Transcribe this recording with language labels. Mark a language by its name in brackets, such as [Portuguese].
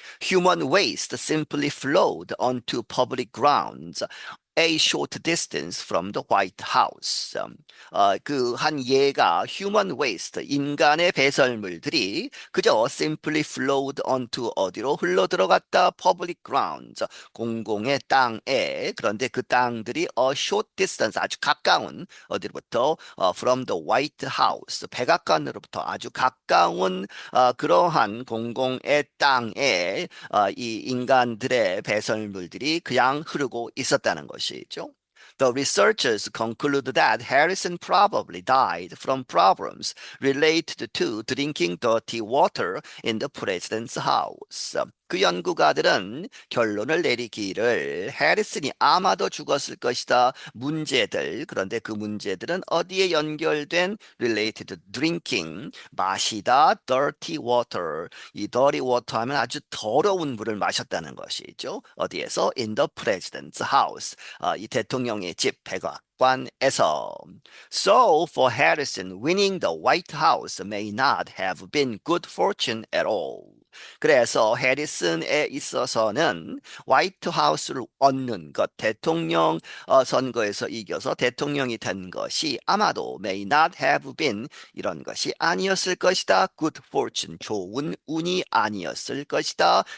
[English] Human waste simply flowed onto public grounds. A short distance from the White House. [Korean] 그 한 예가 [English] human waste, [Korean] 인간의 배설물들이 그저 [English] simply flowed onto [Korean] 어디로 흘러 들어갔다 [English] public grounds, [Korean] 공공의 땅에. 그런데 그 땅들이 [English] a short distance, [Korean] 아주 가까운 어디로부터 [English] from the White House, [Korean] 백악관으로부터 아주 가까운 그러한 공공의 땅에 이 인간들의 배설물들이 그냥 흐르고 있었다는 것이죠. [English] The researchers conclude that Harrison probably died from problems related to drinking dirty water in the president's house. [Korean] 그 연구가들은 결론을 내리기를 해리슨이 아마도 죽었을 것이다. 문제들, 그런데 그 문제들은 어디에 연결된 [English] related to drinking, [Korean] 마시다, [English] dirty water. [Korean] 이 [English] dirty water [Korean] 하면 아주 더러운 물을 마셨다는 것이죠. 어디에서? [English] In the president's house. [Korean] 이 대통령의 집, 백악관에서. [English] So for Harrison, winning the White House may not have been good fortune at all. [Korean] 그래서 해리슨에 있어서는 화이트 하우스를 얻는 것, 대통령 선거에서 이겨서 대통령이 된 것이 아마도 [English] may not have been [Korean] 이런 것이 아니었을 것이다. [English] good fortune, [Korean] 좋은 운이 아니었을 것이다.